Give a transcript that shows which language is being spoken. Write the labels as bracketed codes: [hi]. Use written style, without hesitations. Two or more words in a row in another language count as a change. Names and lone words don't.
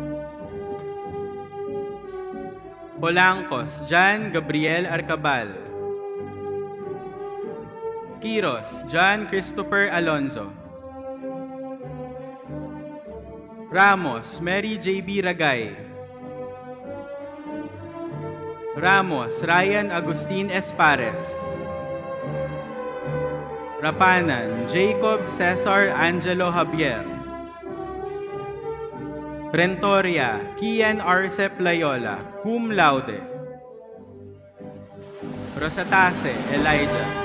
[en] Polangcos Jan Gabriel Arcabal. Quiros John Christopher Alonzo. Ramos Mary J.B. Ragay. Ramos Ryan Agustin Espares. Rapanan Jacob Cesar Angelo Javier. Rentoria Kian Arcep Layola, [la] cum laude. [en] Rosatase Elijah.